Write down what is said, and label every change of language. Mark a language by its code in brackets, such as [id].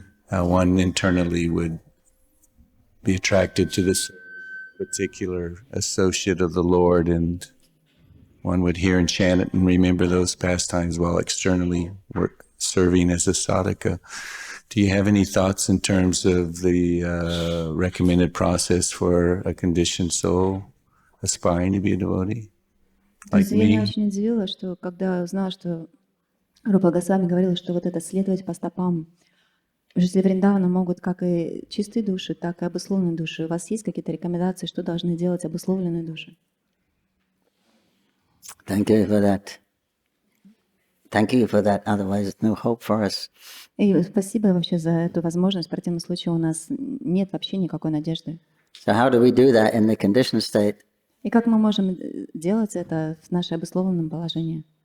[en] One internally would be attracted to this particular associate of the Lord, and one would hear and chant it and remember those pastimes while externally serving as a sadhaka. Do you have any thoughts in terms of the recommended process for a conditioned soul aspiring to be a devotee? Like me? [ru] Я очень удивилась, что когда узнала, что Рупа Госвами говорила, что вот это следовать по стопам жители Вриндавана могут как и чистые души, так и обусловленные души. У вас есть какие-то рекомендации, что должны делать обусловленные души? [en] Thank you for that. Thank you for that. Otherwise, no hope for us. [ru] И спасибо вообще за эту возможность. В противном случае у нас нет вообще никакой надежды. [en] So how do we do that in the conditioned state? [ru] И как мы можем делать это в нашем обусловленном положении?